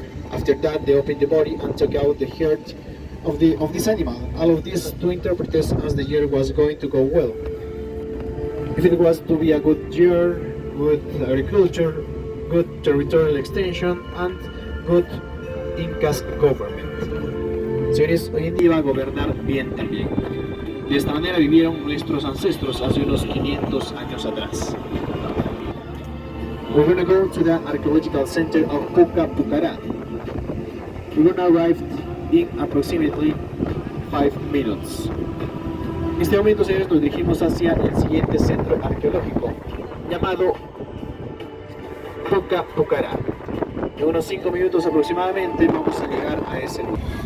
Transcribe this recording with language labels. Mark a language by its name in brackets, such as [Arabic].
[English] After that, they opened the body and took out the heart of this animal. All of this to interpret as the year was going to go well. If it was to be a good year, good agriculture, good territorial extension, and good Incas government. [Spanish] Señores, hoy en día iba a gobernar bien también. De esta manera vivieron nuestros ancestros hace unos 500 años atrás. [English] We're going to go to the archaeological center of Puca Pucará. We're going to arrive in approximately 5 minutes. [Spanish] En este momento, señores, nos dirigimos hacia el siguiente centro arqueológico, llamado Puca Pucará. En unos 5 minutos aproximadamente vamos a llegar a ese lugar.